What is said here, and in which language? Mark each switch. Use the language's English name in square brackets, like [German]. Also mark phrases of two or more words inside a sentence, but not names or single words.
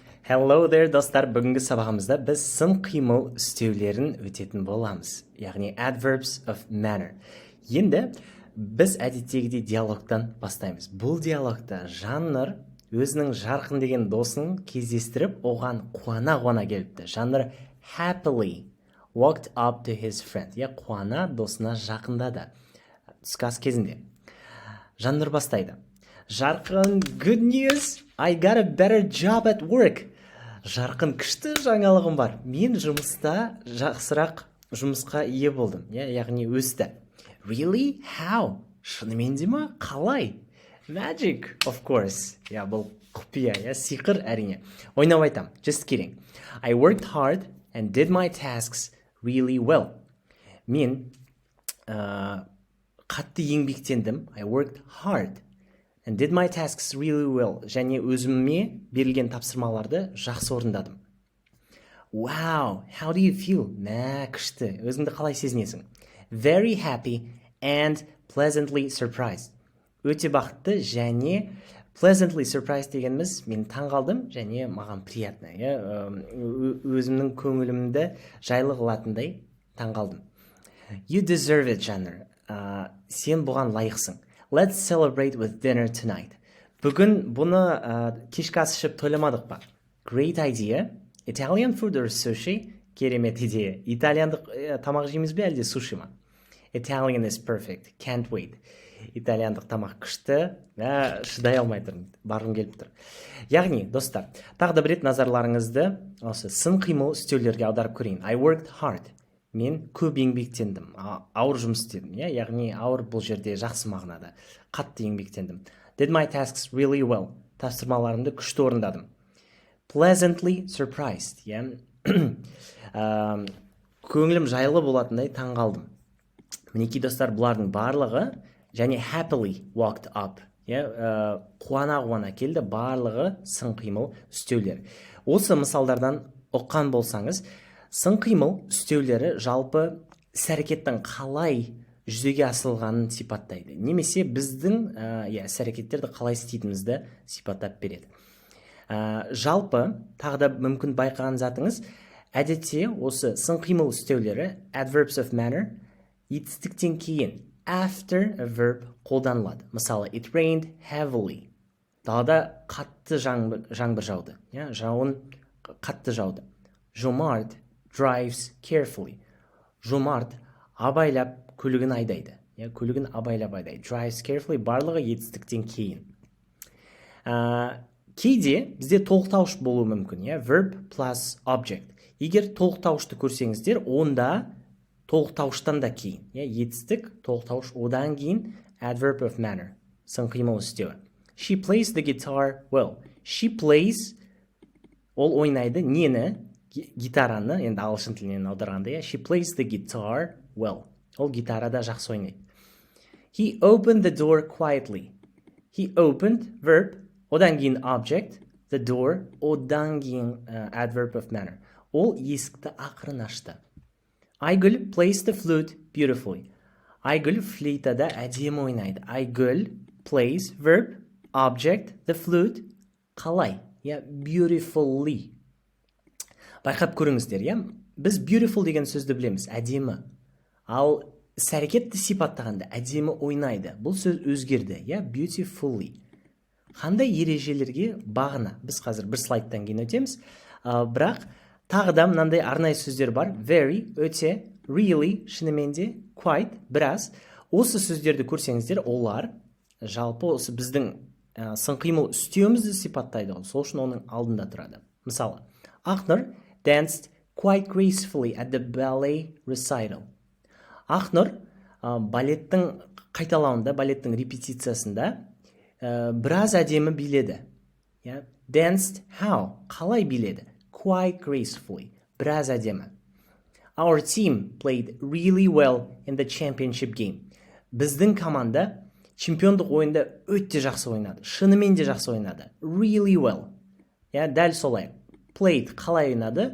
[English] Hello there, [Kazakh] достар. Бүгінгі сабағымызда біз сын қимыл үстеулерін өтетін боламыз. [English] Яғни adverbs of manner. [Kazakh] Енді біз әдеттегідей диалогтан бастаймыз. Бұл диалогта жанр өзінің жарқын деген досын кездестіріп, оған қуана келіпті. [English] Жанр happily walked up to his friend. [Kazakh] Қуана досына жақындады. Түскі кезінде. Жанр бастайды. Жарқын, [English] good news, I got a better job at work. [Kazakh] Жарқын, күшті жаңалығым бар. Мен жұмыста жақсырақ жұмысқа ие болдым. Яғни өсті. [English] Really? How? [Kazakh] Шынымен де ма? Қалай? [English] Magic, of course. [Kazakh] Бұл құпия, сиқыр әрине. Ойнап айтам. [English] Just kidding. I worked hard and did my tasks really well. [Kazakh] Мен қатты еңбектендім. [English] I worked hard and did my tasks really well. [Kazakh] Және өзіме берілген тапсырмаларды жақсы орындадым. [English] Wow, how do you feel? [Kazakh] Күшті. Өзіңді қалай сезінесің? [English] Very happy and pleasantly surprised. [Kazakh] Өте бақытты және [English] pleasantly surprised [Kazakh] дегеніміз мен таңғалдым және маған приятно. Өзімнің көңілімді жайлы қылатындай таңғалдым. [English] You deserve it, [Kazakh] жанр. Сен бұған лайықсың. [English] Let's celebrate with dinner tonight. [Kazakh] Бүгін бұны кешкі ас ішіп тойламадық па? [English] Great idea. Italian food or sushi? [Kazakh] Керемет идея. Итальяндық тамақ жейміз бе әлде суши ма? [English] Italian is perfect. Can't wait. [Kazakh] Итальяндық тамақ күшті. Шыдай алмай тұрмын. Барғым келіп тұр. Яғни, достар, тағы да бір рет назарларыңызды осы сын қимыл үстеулерге аударып көрейін. [English] I worked hard. [Kazakh] Мен көп еңбектендім, ауыр жұмыс істедім. Яғни ауыр бұл жерде жақсы мағынада. Қатты еңбектендім. [English] Did my tasks really well. [Kazakh] Тапсырмаларымды күшті орындадым. [English] Pleasantly surprised. [Kazakh] Көңілім жайлы болатындай таңғалдым. Мінекей достар, бұлардың барлығы және [English] happily walked up. [Kazakh] Қуана келді, барлығы сын қимыл үстеулер. Осы мысалдардан оққан болсаңыз, сын қимыл үстеулері жалпы іс-әрекеттің қалай жүзеге асырылғанын сипаттайды. Немесе біздің іс-әрекеттерді қалай істейтінімізді сипаттап береді. Жалпы, тағы да мүмкін байқаған затыңыз, әдетте осы сын қимыл үстеулері [English] adverbs of manner [Kazakh] етістіктен кейін [English] after a verb [Kazakh] қолданылады. Мысалы, [English] it rained heavily. [Kazakh] Далада қатты жаңбыр жауды. Жауын қатты жауды. Жомарт [English] drives carefully. [Kazakh] Жомарт абайлап көлігін айдайды. Көлігін абайлап айдайды. [English] Drives carefully [Kazakh] барлығы етістіктен кейін. Кейде бізде толықтауыш болуы мүмкін. [English] Verb plus object. [Kazakh] Егер толықтауышты көрсеңіздер, онда толықтауыштан да кейін. Етістік, толықтауыш, одан кейін [English] adverb of manner. [Kazakh] Сын қимыл үстеуі. [English] She plays the guitar well. She plays, [Kazakh] ол ойнайды, нені? Гитараны, енді ағылшын тілінен аударғанда, [English] she plays the guitar well. [Kazakh] Ол гитарада жақсы ойнайды. [English] He opened the door quietly. He opened, verb, [Kazakh] одан кейін [English] object, the door, [Kazakh] одан кейін [English] adverb of manner. [Kazakh] Ол есікті ақырын ашты. Айгүл [English] plays the flute beautifully. [Kazakh] Айгүл флейтада әдемі ойнайды. [English] Айгүл plays, verb, object, the flute, [Kazakh] қалай? Beautifully. Байқап көріңіздер, біз beautiful деген сөзді білеміз, әдемі. Ал іс-әрекетті сипаттағанда әдемі ойнайды. Бұл сөз өзгерді, beautifully. Қандай ережелерге бағына? Біз қазір бір слайдтан кейін өтеміз. Бірақ тағы да мынандай арнайы сөздер бар. Very, өте, really, шынымен де, quite, біраз. Осы сөздерді көрсеңіздер, олар жалпы осы біздің сын қимыл үстеуімізді сипаттайды. Сол үшін оның алдында тұрады. [English] Мысалы, Ақнұр danced quite gracefully at the ballet recital. [Kazakh] Ақнұр балеттің қайталауында, балеттің репетициясында біраз әдемі биледі. [English] Danced how? [Kazakh] Қалай биледі? [English] Quite gracefully. [Kazakh] Біраз әдемі. [English] Our team played really well in the championship game. [Kazakh] Біздің команда чемпиондық ойында өте жақсы ойнады. Шынымен де жақсы ойнады. [English] Really well. [Kazakh] Дәл солай. Played қалай ойнады?